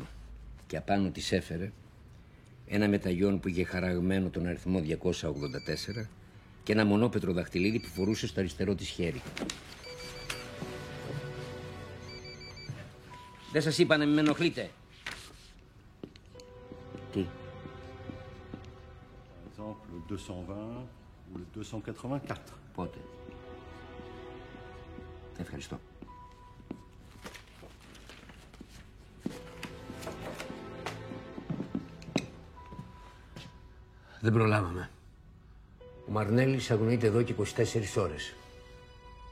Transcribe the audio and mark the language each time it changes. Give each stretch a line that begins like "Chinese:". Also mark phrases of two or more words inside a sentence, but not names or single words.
Greek: Και απάνω της έφερε ένα μεταγιόν που είχε χαραγμένο τον αριθμό 284 και ένα μονόπετρο δαχτυλίδι που φορούσε στο αριστερό της χέρι. Δεν σας είπα να μην με ενοχλείτε? Τι?
French: Le 220 ou le 284.
Greek: Πότε? Ευχαριστώ. Δεν προλάβαμε. Ο Μαρνέλης αγνοείται εδώ και 24 ώρες.